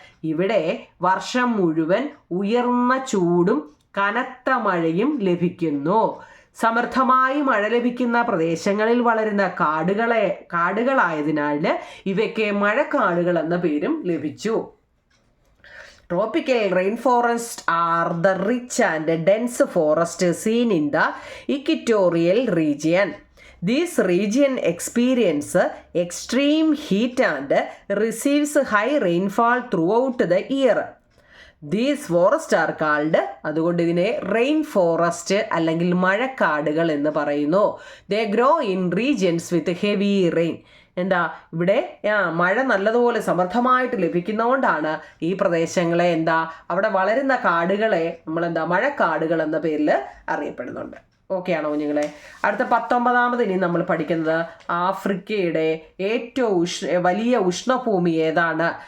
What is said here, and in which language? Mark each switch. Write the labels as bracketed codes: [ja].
[ml] ഇവിടെ വർഷം മുഴുവൻ ഉയർന്ന ചൂടും കനത്ത മഴയും ലഭിക്കുന്നു. സമൃദ്ധമായി മഴ ലഭിക്കുന്ന പ്രദേശങ്ങളിൽ വളരുന്ന കാടുകളായതിനാൽ ഇവയ്ക്ക് മഴക്കാടുകൾ എന്ന പേരും ലഭിച്ചു. [en] Tropical rainforests are the rich and dense forest seen in the equatorial region. This region experiences extreme heat and receives high rainfall throughout the year. [ml] These forests are called, അതുകൊണ്ട് ഇതിനെ റെയിൻ ഫോറസ്റ്റ് അല്ലെങ്കിൽ മഴക്കാടുകൾ എന്ന് പറയുന്നു. [en] They grow in regions with heavy rain. [ml] എന്താ ഇവിടെ മഴ നല്ലതുപോലെ സമൃദ്ധമായിട്ട് ലഭിക്കുന്നതുകൊണ്ടാണ് ഈ പ്രദേശങ്ങളെ അവിടെ വളരുന്ന കാടുകളെ നമ്മളെന്താ മഴക്കാടുകൾ എന്ന പേരിൽ അറിയപ്പെടുന്നുണ്ട്. ഓക്കെ ആണോ കുഞ്ഞുങ്ങളെ? അടുത്ത 19ാമത് ഇനി നമ്മൾ പഠിക്കുന്നത് ആഫ്രിക്കയുടെ ഏറ്റവും വലിയ ഉഷ്ണഭൂമി ഏതാണ്?